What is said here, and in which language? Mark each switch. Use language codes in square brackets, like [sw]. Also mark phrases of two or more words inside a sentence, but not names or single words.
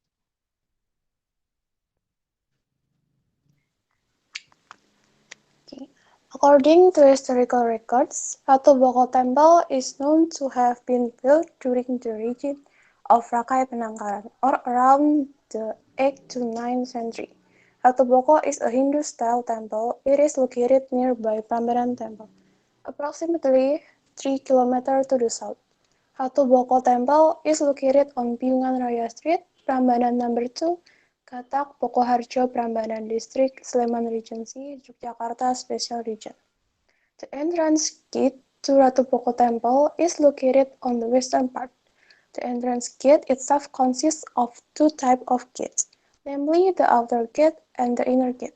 [en] According to historical records, Ratu Boko Temple is known to have been built during the reign of Rakai Penangkaran, or around the 8th to 9th century. Ratu Boko is a Hindu-style temple. It is located nearby Prambanan Temple, approximately 3 km to the south. Ratu Boko Temple is located on Piungan Raya Street, Prambanan No. 2, Katak, Pokoharjo, Prambanan District, Sleman Regency, Yogyakarta Special Region. The entrance gate to Ratu Boko Temple is located on the western part. The entrance gate itself consists of two types of gates, namely the outer gate and the inner gate.